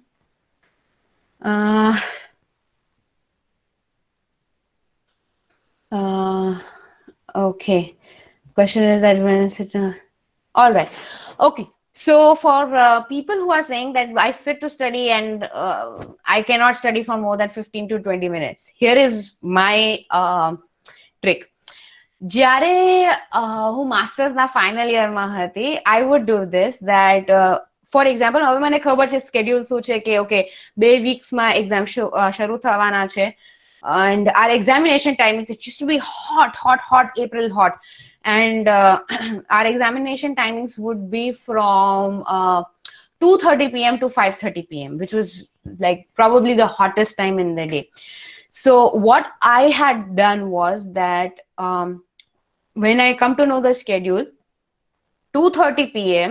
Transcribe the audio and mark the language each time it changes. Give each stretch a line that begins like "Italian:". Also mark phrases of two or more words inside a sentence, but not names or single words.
English: uh, uh, okay, question is that when I sit all right. Okay. So for people who are saying that I sit to study and I cannot study for more than 15 to 20 minutes, here is my trick.
Gujarati: જ્યારે હું માસ્ટર્સના ફાઇનલ યરમાં હતી,
English: I would do this, that for example
Gujarati: હવે મને ખબર છે સ્કેડ્યુલ શું છે, કે ઓકે 2 વીક્સમાં એક્ઝામ શરૂ થવાના છે,
English: and our examination timings, it used to be hot April hot, and our examination timings would be from 2:30 p.m. to 5:30 p.m., which was like probably the hottest time in the day. So what I had done was that when I come to know the schedule, 2:30 p.m.